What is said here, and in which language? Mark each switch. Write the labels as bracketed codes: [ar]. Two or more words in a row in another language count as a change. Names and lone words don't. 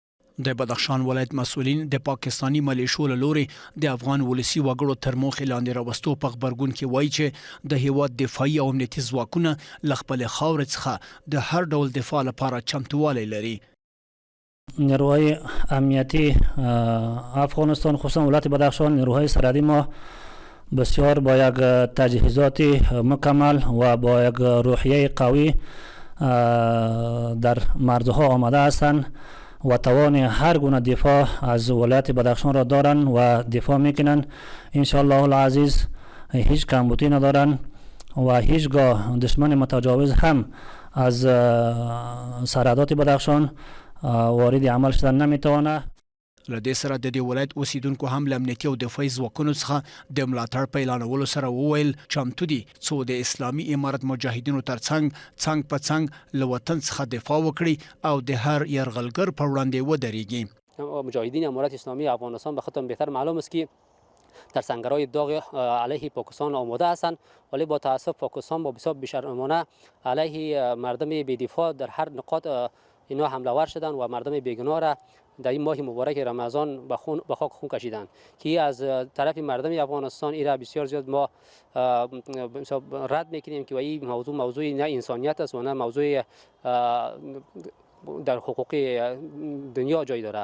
[ps] د بدخشان ولایت مسؤلین د پاکستانی ملیشو له لورې د افغان ولسی وګړو تر موخې لاندې راوستو په خبرګون کې وایي چې د هیواد دفاعي او امنیتي ځواکونه له خپلې خاورې څخه د هر ډول دفاع لپاره چمتووالی لري. [fa] نیروهای امنیتی افغانستان خصوصا ولایت بدخشان نیروهای سرحدی ما بسیار با یک تجهیزات مکمل و با یک روحیه قوی در مرزها آمده هستند و توان هر گونه دفاع از ولایت بدخشان را دارند و دفاع میکنند. [ar] انشاءالله العزیز [fa] هیچ کمبودی ندارند و هیچگاه دشمن متجاوز هم از سرحدات بدخشان وارد عمل شدن نمیتوانه. [ps] له دې سره د دې ولایت اوسیدونکو هم له امنیتي او دفاعي ځواکونو څخه د ملاتړ په اعلانولو سره وویل چمتو دي څو د اسلامي امارت مجاهدینو ترڅنګ څنګ په څنګ له وطن څخه دفاع وکړي او د هر یرغلګر په وړاندې ودرېږي. [fa] مجاهدین امارت اسلامی افغانستان به خودتان بهتر معلوم است که در سنگرهای داغ علیه پاکستان آماده هستند، ولی با تاسف پاکستان با بسیار بی‌شرمانه علیه مردم بی‌دفاع در هر نقاط اینا حمله ور شدند و مردم بیگناه را در این ماه مبارک رمضان به خاک خون کشیدند که از طرف مردم افغانستان این را بسیار زیاد ما رد میکنیم که این موضوع نه انسانیت است و نه موضوع در حقوق دنیا جای داره.